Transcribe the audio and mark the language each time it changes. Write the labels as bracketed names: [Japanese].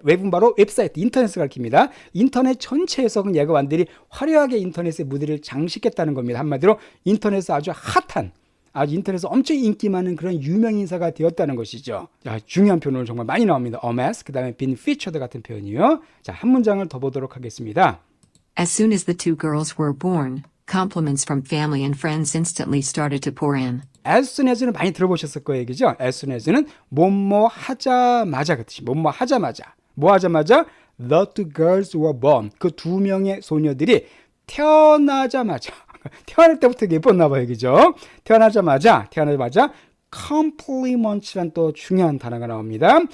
[Korean] 웹은 바로 웹사이트, 인터넷을 가리킵니다. 인터넷 전체에서 얘가 완전히 화려하게 인터넷의 무대를 장식했다는 겁니다. 한마디로 인터넷에서 아주 핫한, 아주 인터넷에서 엄청 인기 많은 그런 유명 인사가 되었다는 것이죠. 자, 중요한 표현으로 정말 많이 나옵니다. amass, 그 다음에 [English] been featured [Korean] 같은 표현이요. 자, 한 문장을 더 보도록 하겠습니다. [English] As soon as the two girls were born, compliments from family and friends instantly started to pour in. as soon as [Korean] 는 많이 들어보셨을 거예요, 그죠? as soon as는 뭐뭐 하자마자 그 뜻이 뭐뭐 하자마자 뭐 하자마자 [English] the two girls were born [Korean] 그 두 명의 소녀들이 태어나자마자 태어날 때부터 예뻤나 봐요, 그죠? 태어나자마자 compliments란 또 중요한 단어가 나옵니다.